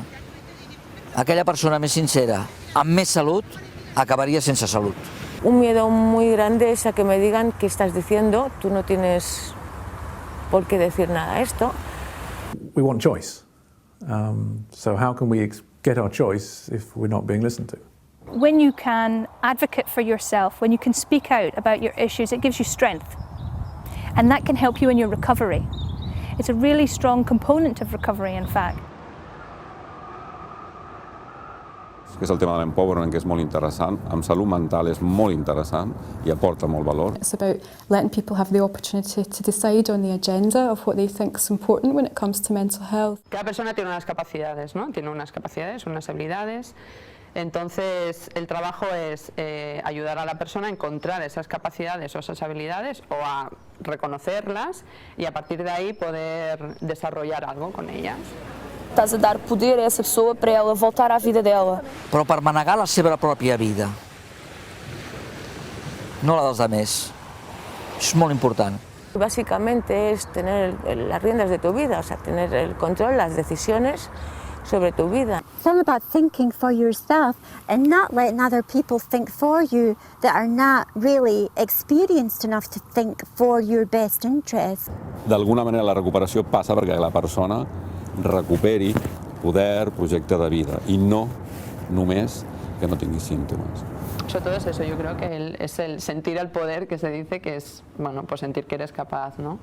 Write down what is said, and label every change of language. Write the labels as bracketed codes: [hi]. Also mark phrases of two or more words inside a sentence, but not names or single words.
[ca] Aquella persona més sincera, amb més salut, acabaria sense salut. [es] Un miedo muy grande es a que me digan qué estás diciendo, tú no tienes por qué decir nada a esto. [en] We want choice. So how can we get our choice if we're not being listened to? When you can advocate for yourself, when you can speak out about your issues, it gives you strength. And that can help you in your recovery. It's a really strong component of recovery, in fact. [ca] Que és el tema de l'empowerment, que és molt interessant. Amb salut mental és molt interessant i aporta molt valor. [en] It's about letting people have the opportunity to decide on the agenda of what they think is important when it comes to mental health. [es] Cada persona tiene unas capacidades, ¿no? Tiene unas capacidades, unas habilidades. Entonces, el trabajo es ayudar a la persona a encontrar esas capacidades o esas habilidades o a reconocerlas y a partir de ahí poder desarrollar algo con ellas. [pt] Estás a dar poder a essa pessoa para ela voltar à vida dela. [ca] Però per manegar la seva pròpia vida, no la dels altres. Això és molt important. [es] Básicamente es tener las riendas de tu vida, o sea, tener el control, las decisiones sobre tu vida. [en] It's all about thinking for yourself and not letting other people think for you that are not really experienced enough to think for your best interest. [ca] D'alguna manera la recuperació passa perquè la persona recuperi poder, projecte de vida i no només que no tingui símptomes. [es] Sobre todo es eso, yo creo que es el sentir el poder que se dice que es, bueno, pues sentir que eres capaz, ¿no?